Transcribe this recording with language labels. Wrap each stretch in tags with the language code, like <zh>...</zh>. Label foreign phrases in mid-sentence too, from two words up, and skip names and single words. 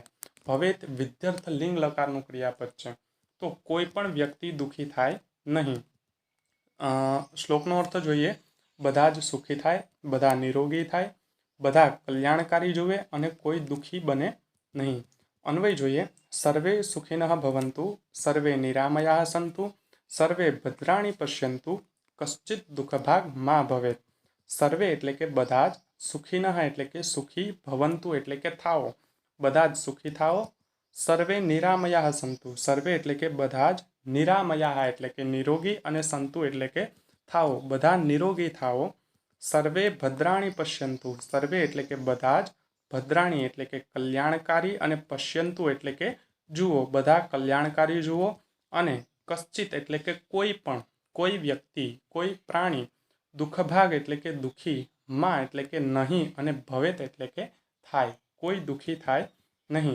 <gu>ભવેત વિદ્યર્થ લિંગ લકારનું ક્રિયાપદ છે। તો કોઈ પણ વ્યક્તિ દુઃખી થાય નહીં। શ્લોકનો અર્થ જોઈએ। બધા જ સુખી થાય, બધા નિરોગી થાય, બધા કલ્યાણકારી જુએ અને કોઈ દુઃખી બને નહીં। અન્વય જોઈએ।</gu> <sa>सर्वे सुखिनः भवंतु, सर्वे निरामया संतु, सर्वे भद्राणी पश्यंतु, कश्चित दुःखभाग मा भवेत।</sa> <gu>સર્વે એટલે કે બધા જ, સુખિનઃ એટલે કે સુખી, ભવંતુ એટલે કે થાઓ, બધા જ સુખી થાઓ,</gu> <sa>सर्वे निरामया संतु, सर्वे</sa> <gu>એટલે કે બધા જ, નિરામયા એટલે કે નિરોગી, અને સંતુ એટલે કે થાઓ, બધા નિરોગી થાઓ,</gu> <sa>सर्वे भद्राणी पश्यंतु, सर्वे</sa> <gu>એટલે કે બધા જ, ભદ્રાણી એટલે કે કલ્યાણકારી, અને પશ્યંતુ એટલે કે જુઓ, બધા કલ્યાણકારી જુઓ, અને કશ્ચિત એટલે કે કોઈ પણ, કોઈ વ્યક્તિ, કોઈ પ્રાણી, દુઃખભાગ એટલે કે દુઃખી, માં એટલે કે નહીં, અને ભવેત એટલે કે થાય, કોઈ દુઃખી થાય નહીં।</gu>